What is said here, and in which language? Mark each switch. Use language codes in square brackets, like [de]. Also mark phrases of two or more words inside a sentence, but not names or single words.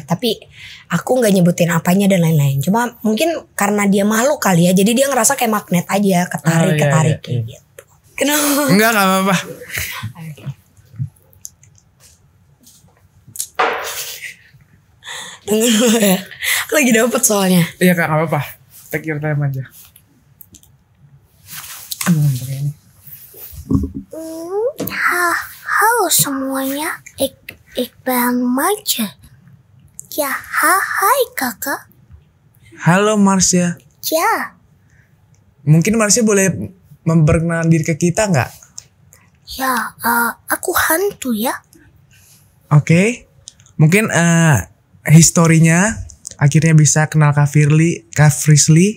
[id] Tapi aku gak nyebutin apanya dan lain-lain. Cuma mungkin karena dia makhluk kali ya. Jadi dia ngerasa kayak magnet aja. Ketarik gitu. Kenapa? Enggak apa-apa. Dengar ya. Lagi dapet soalnya. Iya Kak, gak apa-apa. [en] Take your time [id] aja. Ini. Halo semuanya, [nl] ik ben Marsha. [id] Ya, hai kakak. Halo Marsha. Ya. Mungkin Marsha boleh memperkenalkan diri ke kita nggak? Ya, aku hantu ya. Oke. Mungkin historinya akhirnya bisa kenal Kak Frisley.